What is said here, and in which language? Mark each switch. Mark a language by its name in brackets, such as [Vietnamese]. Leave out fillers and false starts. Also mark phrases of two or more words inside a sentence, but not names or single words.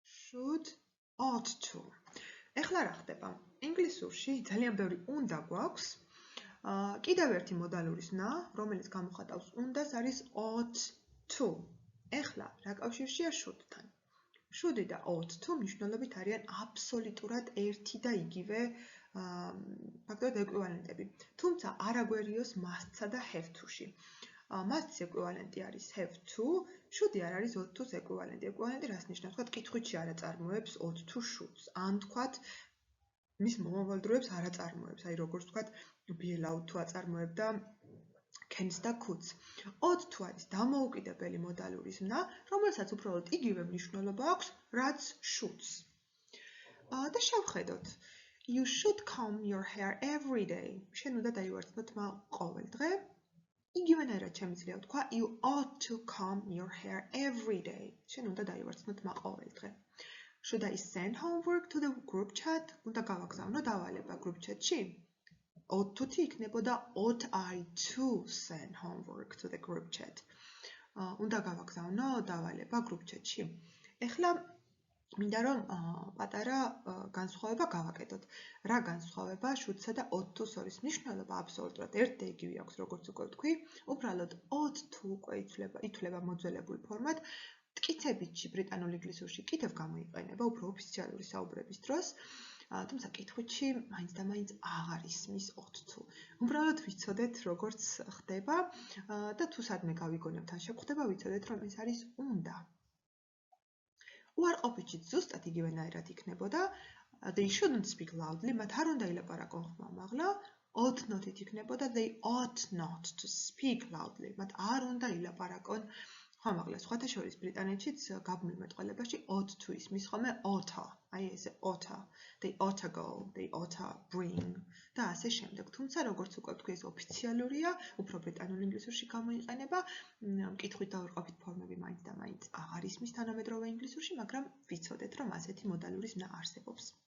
[English] should, ought to. [Georgian] ეხლა რა ხდება? ინგლისურში ძალიან ბევრი უნდა გვაქვს. კიდევ ერთი მოდალურის ნა, რომელიც გამოხატავს უნდას არის [English] ought to. [Georgian] ეხლა რა კავშირშია should-თან? Should და [English] ought to [Georgian] მნიშვნელობით არიან აბსოლუტურად ერთი და იგივე ფაქტობრივად ეკვივალენტები. თუმცა არ აგვერიოს must-სა და [English] have to- [Georgian] ში. Must-ის ეკვივალენტი არის [English] have to, [Georgian] should არ არის [English] ought to- [Georgian] ს ეკვივალენტი. ეკვივალენტი რას ნიშნავს? თქვათ, კითხვითში არ აწარმოებს [English] ought to should- [Georgian] ს. ან თქვათ, მის მომავალ დროებს არ აწარმოებს. აი როგორც თქვათ, [English] be allowed to [Georgian] აწარმოებდა can-ს და could-ს. [English] Ought to [Georgian] არის დამოუკიდებელი მოდალურის ნა, რომელსაც უბრალოდ იგივე მნიშვნელობა აქვს, რაც should-ს. და შევხედოთ. [English] You should comb your hair every day. [Georgian] შენ უნდა დაივარცხნო თმა ყოველ დღე. იგივენაირად შემიძლია ვთქვა [English] you ought to comb your hair every day. [Georgian] შენ უნდა დაივარცხნო თმა ყოველ დღე. [English] Should I send homework to the group chat? [Georgian] უნდა გავაგზავნო დავალება [English] group chat-ში? Ought to-თი იქნებოდა ought I to send homework to the group chat. [Georgian] უნდა გავაგზავნო დავალება [English] group chat- [Georgian] ში. ეხლა მინდა რომ პატარა განსხვავება გავაკეთოთ. რა განსხვავება should-სა და [English] ought to- [Georgian] ს არის მნიშვნელობა აბსოლუტურად ერთ და იგივე აქვს, როგორც უკვე ვთქვი. უბრალოდ ought to უკვე ითვლება მოძველებულ ფორმად. მტკიცებითში ბრიტანულ ინგლისურში კიდევ გამოიყენება უფრო ოფიციალური საუბრების დროს. თუმცა კითხვითში მაინც და მაინც აღარ ისმის [English] ought to. [Georgian] უბრალოდ ვიცოდეთ როგორც ხდება და თუ სადმე გავიგონებთ ან შეგვხდება ვიცოდეთ რომ ეს არის უნდა. უარყოფითში ზუსტად იგივენაირად იქნებოდა [English] they shouldn't speak loudly, [Georgian] მათ არ უნდა ილაპარაკონ ხმამაღლა. [English] Ought not-ით იქნებოდა they ought not to speak loudly, [Georgian] მათ არ უნდა ილაპარაკონ ხმამაღლა. სხვათა შორის ბრიტანეთშიც გაბმულ მეტყველებაში [English] ought to [Georgian] ისმის ხოლმე oughta, აი ესე oughta, [English] they oughta go, they oughta bring [Georgian] და ასე შემდეგ. თუმცა როგორც უკვე ვთქვი, ეს ოფიციალურია, უფრო ბრიტანულ ინგლისურში გამოიყენება. მკითხვით და უარყოფით ფორმები მაინც და მაინც აღარ ისმის თანამედროვე ინგლისურში, მაგრამ ვიცოდეთ რომ ასეთი მოდალურის ნა არსებობს.